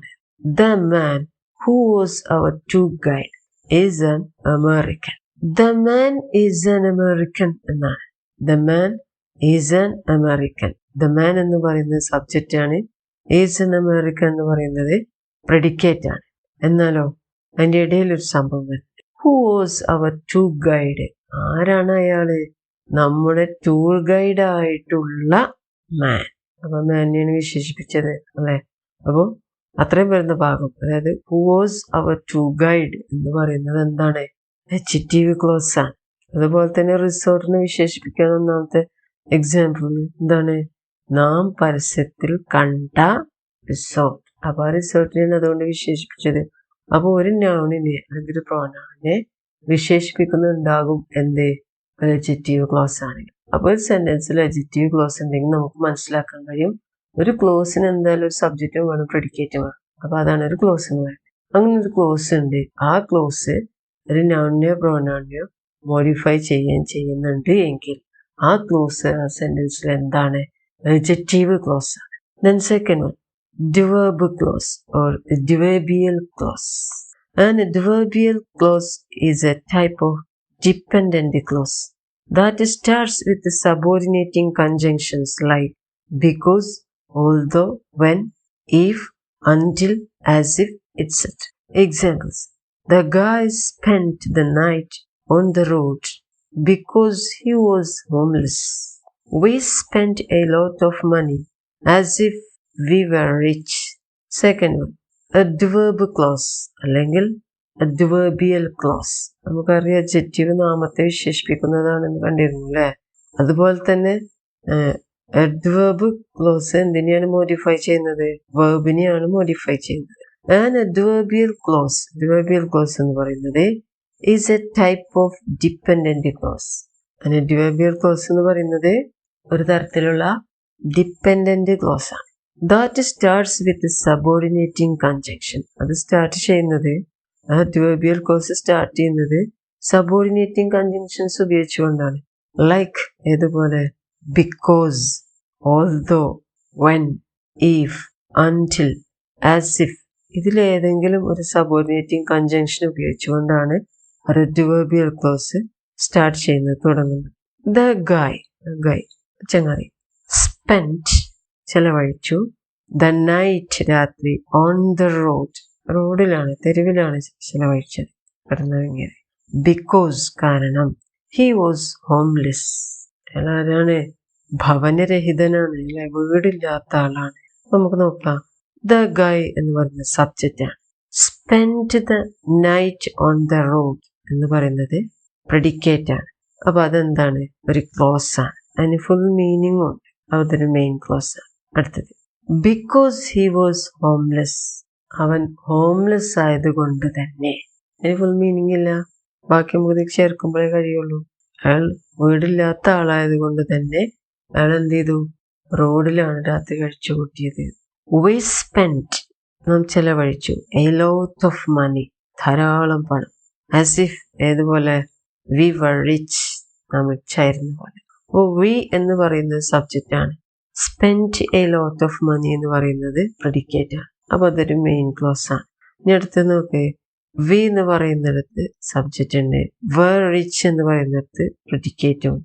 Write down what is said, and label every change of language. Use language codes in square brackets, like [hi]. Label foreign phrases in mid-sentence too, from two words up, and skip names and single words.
[en] The man who was our tour guide is an American. The man is an American [ml] എന്നാണ്. [en] The man is an American. The man [ml] എന്ന് പറയുന്നത് സബ്ജക്റ്റ് ആണ്. [en] is an American [ml] എന്ന് പറയുന്നത് [en] predicate ആണ്. [ml] എന്നാലോ അതിൻ്റെ ഇടയിൽ ഒരു സംഭവം. [en] Who was our tour guide? [ml] ആരാണ് അയാള്? നമ്മുടെ [en] tour guide [ml] ആയിട്ടുള്ള മാൻ. അപ്പൊ മാനെയാണ് വിശേഷിപ്പിച്ചത് അല്ലെ. അപ്പോൾ അത്രയും വരുന്ന ഭാഗം, അതായത് [en] who was our tour guide [ml] എന്ന് പറയുന്നത് എന്താണ്? [en] adjective clause [ml] ആണ്. അതുപോലെ തന്നെ റിസോർട്ടിനെ വിശേഷിപ്പിക്കാൻ ഒന്നാമത്തെ എക്സാമ്പിൾ എന്താണ്? നാം പരസ്യത്തിൽ കണ്ട റിസോർട്ട്. അപ്പൊ ആ റിസോർട്ടിനെയാണ് അതുകൊണ്ട് വിശേഷിപ്പിച്ചത്. അപ്പൊ ഒരു നൗണിനെ അല്ലെങ്കിൽ ഒരു പ്രോനൗണിനെ വിശേഷിപ്പിക്കുന്നുണ്ടാകും എന്ത്? [en] adjective clause [ml] ആണെങ്കിൽ. അപ്പോൾ ഒരു സെന്റൻസിൽ [en] adjective clause [ml] ഉണ്ടെങ്കിൽ നമുക്ക് മനസ്സിലാക്കാൻ കഴിയും ഒരു ക്ലോസിന് എന്തായാലും ഒരു സബ്ജക്റ്റും വേണം, പ്രെഡിക്കേറ്റും വേണം. അപ്പൊ അതാണ് ഒരു ക്ലോസ് എന്ന് പറയുന്നത്. അങ്ങനെ ഒരു ക്ലോസ് ഉണ്ട്. ആ ക്ലോസ് ഒരു നൗണിനെയോ പ്രോനൗണിനെയോ മോഡിഫൈ ചെയ്യുന്നുണ്ട് എങ്കിൽ ആ ക്ലോസ് ആ സെന്റൻസിൽ എന്താണ്? [en] adjective clause [ml] ആണ്. [en] Then second one, adverb clause or adverbial clause. An adverbial clause is a type of dependent clause that starts with the subordinating conjunctions like because, although, when, if, until, as if, etc. Examples: the guy spent the night on the road because he was homeless. We spent a lot of money as if we were rich. Second one, adverb clause [ml] അല്ലെങ്കിൽ [en] adverbial clause. [ml] നമുക്കറിയാം adjective നാമത്തെ വിശേഷിപ്പിക്കുന്നതാണെന്ന് കണ്ടിരുന്നു അല്ലേ. അതുപോലെ തന്നെ [en] adverb clause [ml] എന്തിനെയാണ് മോഡിഫൈ ചെയ്യുന്നത്? വെർബിനെയാണ് മോഡിഫൈ ചെയ്യുന്നത്. [en] An adverbial clause [ml] എന്ന് പറയുന്നത് [en] is a type of dependent clause. An adverbial clause [ml] എന്ന് പറയുന്നത് ഒരു തരത്തിലുള്ള [en] dependent clause [ml] ആണ്. [en] That starts with the subordinating conjunction. [ml] അത് സ്റ്റാർട്ട് ചെയ്യുന്നത്, [en] adverbial clause [ml] സ്റ്റാർട്ട് ചെയ്യുന്നത് [en] subordinating conjunctions [ml] ഉപയോഗിച്ചുകൊണ്ടാണ്. ലൈക്ക് ഏതുപോലെ? [en] because, although, when, if, until, as if. [ml] ഇതിലേതെങ്കിലും ഒരു [en] subordinating conjunction [ml] ഉപയോഗിച്ചുകൊണ്ടാണ് ഒരു [en] adverbial clause [ml] സ്റ്റാർട്ട് ചെയ്യുന്നത്, തുടങ്ങുന്നത്. [en] The guy [ml] ചങ്ങാതി spent ചെലവഴിച്ചു, [en] the night [ml] രാത്രി, [en] on the road [ml] റോഡിലാണ് തെരുവിലാണ് ചെലവഴിച്ചത്, കടന്നുറങ്ങിയത്. because കാരണം, [en] he was homeless ആരാണ്? [ml] ഭവനരഹിതനാണ് അല്ലെ, വീടില്ലാത്ത ആളാണ്. നമുക്ക് നോക്കാം. [en] The guy [ml] എന്ന് പറയുന്ന സബ്ജക്റ്റ് ആണ്. [en] spent the night on the road [ml] എന്ന് പറയുന്നത് [en] predicate ആണ്. [ml] അപ്പൊ അതെന്താണ്? ഒരു ക്ലോസ് ആണ്. അതിന് [en] full meaning [ml] ഉണ്ട്. അതൊരു [en] main clause [ml] ആണ്. അടുത്തത് [en] because he was homeless. [ml] അവൻ ഹോംലെസ് ആയതുകൊണ്ട് തന്നെ. അതിന് [en] full meaning [ml] ഇല്ല, ബാക്കി നമുക്ക് ചേർക്കുമ്പോഴേ കഴിയുള്ളൂ. അയാൾ വീടില്ലാത്ത ആളായത് കൊണ്ട് തന്നെ അയാൾ എന്ത് ചെയ്തു? റോഡിലാണ് രാത്രി കഴിച്ചു കൂട്ടിയത്. [en] We spent [ml] നാം ചെലവഴിച്ചു, [en] a lot of money [ml] ധാരാളം പണം, [en] as if ഏതുപോലെ? we were rich [ml] നാം റിച്ചായിരുന്ന പോലെ. അപ്പോൾ we എന്ന് പറയുന്നത് സബ്ജക്റ്റ് ആണ്, [en] spent a lot of money [ml] എന്ന് പറയുന്നത് [en] predicate ആണ്. [ml] അപ്പൊ അതൊരു [en] main clause [ml] ആണ്. ഇനി അടുത്ത് നോക്കേ, we എന്ന് പറയുന്നിടത്ത് സബ്ജക്റ്റ് ഉണ്ട്, [en] were rich [ml] എന്ന് പറയുന്നിടത്ത് predicate ഉണ്ട്.